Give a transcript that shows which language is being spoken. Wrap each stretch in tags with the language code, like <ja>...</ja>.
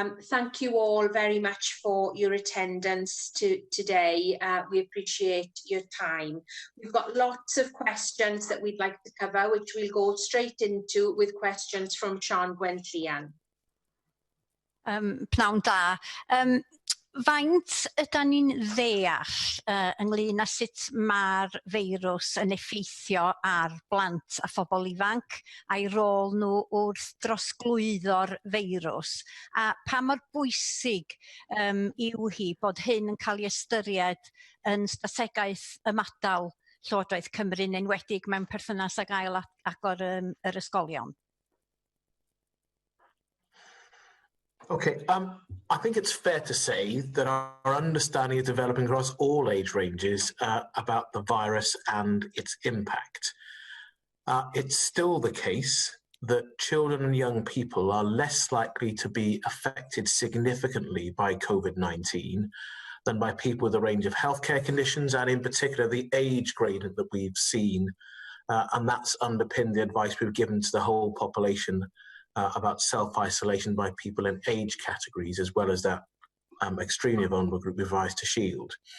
<en>Thank you all very much for your attendance today. We appreciate your time. We've got lots of questions that we'd like to cover, which we'll go straight into with questions from Sian Gwenllian.</en> <cy>Pnawn da. Faint ydyn ni'n ddeall ynglŷn â sut mae'r feirws yn effeithio ar blant a phobl ifanc a'i rôl nhw wrth drosglwyddo'r feirws, a pa mor bwysig yw hi bod hyn yn cael ei ystyried yn strategaeth ymadal Llywodraeth Cymru'n enwedig mewn perthynas ag ail agor yr ysgolion?</cy> <en>Okay, I think it's fair to say that our understanding is developing across all age ranges about the virus and its impact. It's still the case that children and young people are less likely to be affected significantly by COVID-19 than by people with a range of healthcare conditions, and in particular the age gradient that we've seen, and that's underpinned the advice we've given to the whole population about self-isolation by people in age categories, as well as that extremely vulnerable group we've advised to shield.</en>